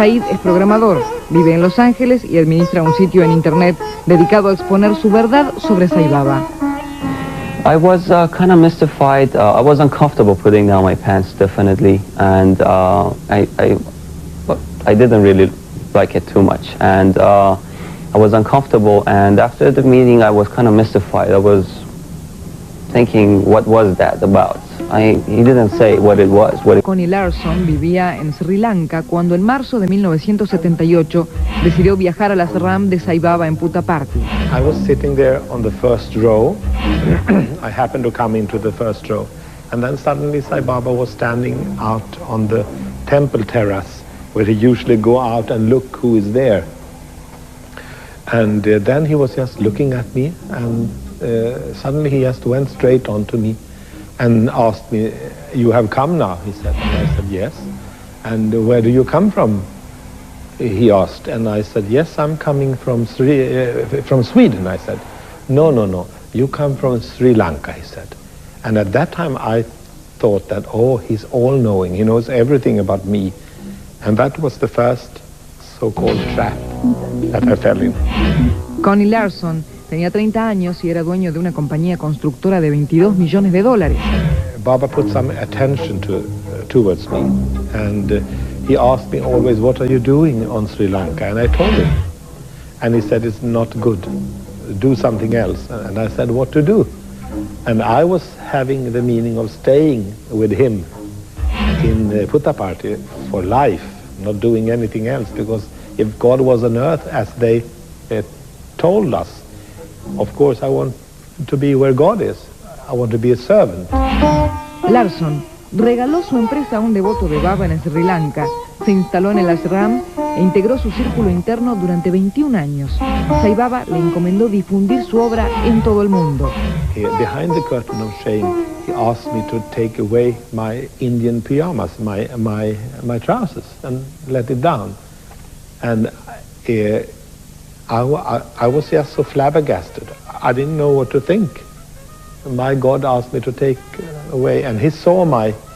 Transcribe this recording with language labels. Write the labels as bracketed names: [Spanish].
[Spanish] Said es programador, vive en Los Ángeles y administra un sitio en internet dedicado a exponer su verdad sobre Sai Baba. [English] I was kind of mystified. I was uncomfortable putting down my pants, definitely, and I didn't really like it too much, and I was uncomfortable. And after the meeting, I was kind of mystified. I was thinking, what was that about? He didn't say what it was. [Spanish] Connie Larson vivía en Sri Lanka cuando en marzo de 1978 decidió viajar a las RAM de Sai Baba en Puttaparthi. [English] I was sitting there on the first row. I happened to come into the first row. And then suddenly Sai Baba was standing out on the temple terrace where he usually go out and look who is there. And then he was just looking at me, and suddenly he just went straight on to me and asked me, you have come now, he said. And I said, yes. And where do you come from? He asked. And I said, yes, I'm coming from Sweden, I said. No, you come from Sri Lanka, he said. And at that time I thought that, oh, he's all-knowing, he knows everything about me. And that was the first so-called trap that I fell in. [Spanish] Connie Larson tenía 30 años y era dueño de una compañía constructora de $22 millones. [English] Baba put some attention towards me, and he asked me always, what are you doing on Sri Lanka? And I told him. And he said, it's not good. Do something else. And I said, what to do? And I was having the meaning of staying with him in Puttaparthi for life, not doing anything else, because if God was on earth, as they told us, of course I want to be where God is. I want to be a servant. [Spanish] Larson regaló su empresa a un devoto de Baba en Sri Lanka, se instaló en el ashram e integró su círculo interno durante 21 años. Sai Baba le encomendó difundir su obra en todo el mundo. [English] Behind the curtain of shame, he asked me to take away my Indian pyjamas, my trousers, and let it down. And I was just so flabbergasted. I didn't know what to think. My God asked me to take away, and he saw my.